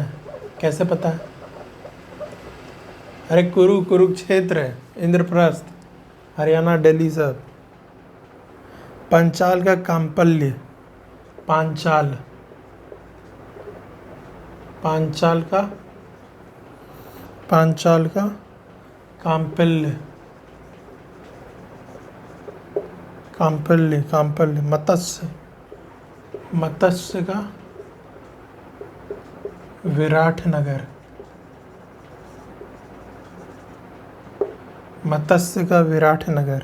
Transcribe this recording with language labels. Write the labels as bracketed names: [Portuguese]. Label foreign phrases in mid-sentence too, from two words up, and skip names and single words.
[Hindi] कैसे पता है? अरे कुरु, कुरुक्षेत्र, इंद्रप्रस्थ हरियाणा, दिल्ली सब। पंचाल का काम्पल्य, पांचाल, पांचाल का, पांचाल का काम्पल्य, काम्पल्य, काम्पल्य। मत्स्य, मत्स्य का विराटनगर, मत्स्य का विराटनगर।